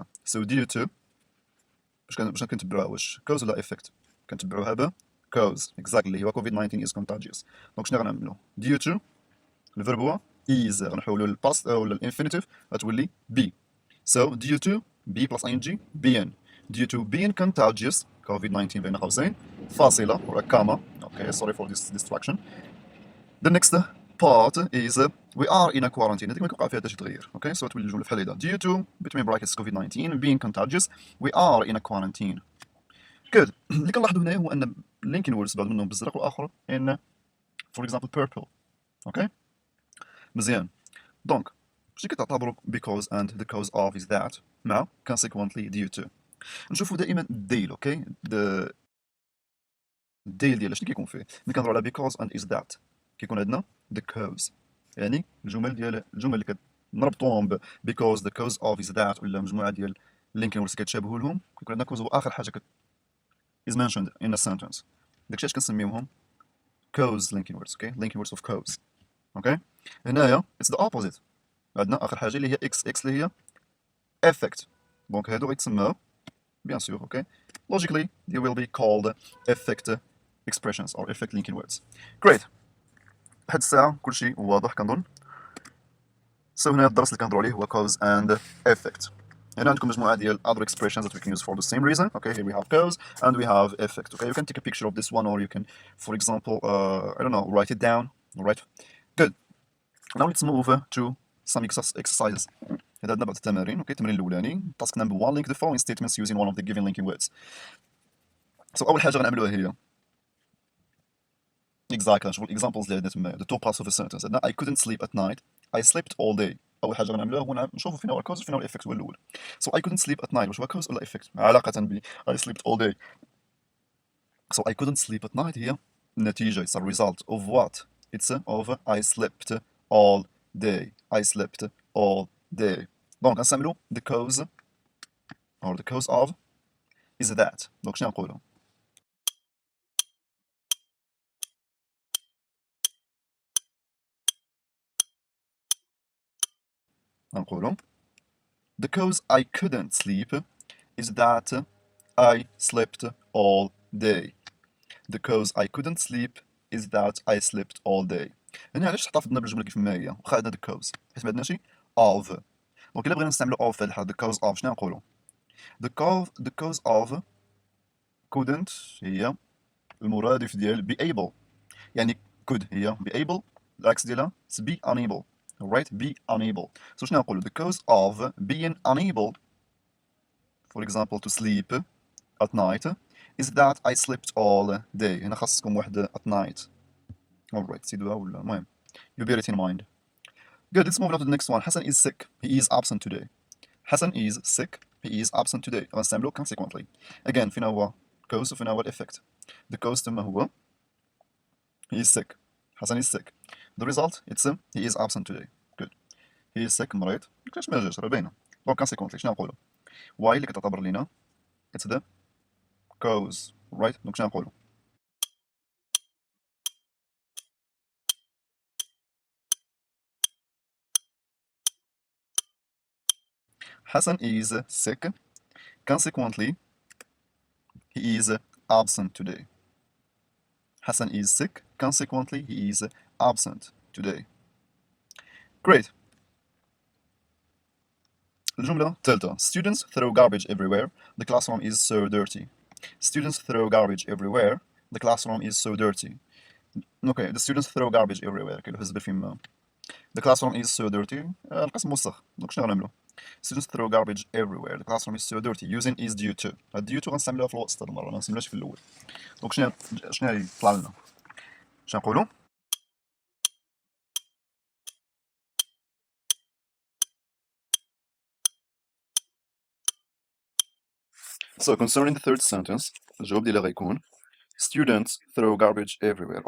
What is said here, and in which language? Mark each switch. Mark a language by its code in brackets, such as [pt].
[en] so due to [ar] باش كنتبعوها واش [en] cause [ar] ولا [en] effect؟ [ar] كنتبعوها ب [en] cause exactly [ar] اللي هو [en] COVID-19 is contagious. [ar] دونك شنو غنعملوا؟ [en] due to [ar] الفيرب هو is غنحولوا للباست ولا الانفينيتيف غتولي be. [en] so due to be plus ing being. due to being contagious COVID-19 [ar] بين قوسين فاصلة [en] or a comma. okay sorry for this distraction. the next part is we are in a quarantine. [ar] هذيك ما كيوقع فيها حتى شي تغيير. [en] okay so [ar] تولي الجملة بحال هيدا [en] due to between brackets COVID-19 being contagious we are in a quarantine. good. [ar] اللي كنلاحظوا هنا هو ان [en] linking words [ar] بعض منهم بالزرق والاخر [en] in for example purple. okay [ar] مزيان. دونك ماشي كتعتبروا [en] because and the cause of is that [ar] مع [en] consequently due to. [ar] نشوفوا دائما الديل. اوكي الديل ديال شنو كيكون فيه؟ ملي كنهضروا على [en] because and is that [ar] كيكون عندنا [en] the cause. [ar] يعني الجمل اللي كنربطوهم ب [en] because the cause of is that [ar] ولا مجموعه ديال [en] linking words [ar] كتشابهوا لهم كيكون عندنا cause هو اخر حاجه [en] is mentioned in a sentence. [ar] داكشي اش كنسميوهم [en] cause linking words. [ar] اوكي [en] linking words of cause. [ar] اوكي هنايا [en] it's the opposite. [ar] عندنا اخر حاجه اللي هي x اللي هي effect. دونك هادو غيتسماو [fr] bien sûr. [en] okay logically they will be called effect expressions or effect linking words. great. [ar] لحد الساعه كلشي واضح كنظن. [en] so [ar] هنا الدرس اللي كنهضروا عليه هو [en] cause and effect. [ar] هنا عندكم مجموعه ديال [en] other expressions that we can use for the same reason. okay here we have cause and we have effect. okay you can take a picture of this one or you can for example I don't know write it down. all right good. now let's move to some exercises. [ar] هذا عندنا بعض التمارين. اوكي التمرين الاولاني [en] task number 1 link the following statements using one of the given linking words. so [ar] اول حاجه غنعملوها هي [en] exactly [ar] نشوفوا الاكزامبلز اللي عندنا تما [en] the two parts of a sentence. [ar] عندنا [en] I couldn't sleep at night I slept all day. [ar] اول حاجه غنعملوها هو نشوفوا فين هو الكوز وفين هو الايفكت. هو الاول [en] so I couldn't sleep at night [ar] واش هو كوز ولا ايفكت علاقه ب [en] I slept all day. so I couldn't sleep at night [ar] هي النتيجه [en] it's a result of what it's of I slept all day. I slept all day. [ar] دونك غنستعملوا [en] the cause or the cause of is that. [ar] دونك شنو نقولوا؟ نقولوا [en] the cause I couldn't sleep is that I slept all day. the cause I couldn't sleep is that I slept all day. [ar] هنا علاش احتفظنا بالجمله كيف ما هي واخا عندنا [en] the cause [ar] حيت ما عندناش of. دونك الا بغينا نستعملوا of في هذه الحاله [en] the cause of [ar] شنو نقولوا؟ [en] the cause of couldn't [ar] هي المرادف ديال [en] be able. [ar] يعني [en] could [ar] هي [en] be able [ar] العكس ديالها [en] be unable. alright be unable. so [ar] شنو نقولوا [en] the cause of being unable for example to sleep at night is that I slept all day. [ar] هنا خاصكم واحد [en] at night. alright [ar] سيدوها ولا المهم [en] you bear it in mind. good. let's move on to the next one. Hassan is sick he is absent today. Hassan is sick he is absent today. [ar] غنستعملو [en] consequently. again [ar] فين هو cause وفين هو effect. [en] the cause [ar] تما [en] هو he is sick. Hassan is sick. the result it's he is absent today. good. he is sick [ar] مريض كيفاش ما جاش راه باينه. دونك [en] consequently [ar] شنو نقولو؟ [en] why [ar] اللي كتعتبر لينا [en] it's the cause. right [ar] دونك شنو نقولو؟ [en] Hassan is sick consequently he is absent today. Hassan is sick. Consequently, he is absent today. Great. [ar] الجملة الثالثة. [en] Students throw garbage everywhere. The classroom is so dirty. Students throw garbage everywhere. The classroom is so dirty. Okay, the students throw garbage everywhere. [ar] كاين الحزب فيما. [en] The classroom is so dirty. [ar] القسم موسخ. دونك شنو غنعملو؟ [en] Students throw garbage everywhere. The classroom is so dirty. Using is due to. [ar] هاد [en] due to [ar] غنستعملوها في الوسط هاد المرة، ما نستعملوهاش في الأول. دونك شنو طلع لنا؟ شنو نقولو؟ [en] So concerning the third sentence, [ar] الجواب ديالها غيكون [en] students throw garbage everywhere.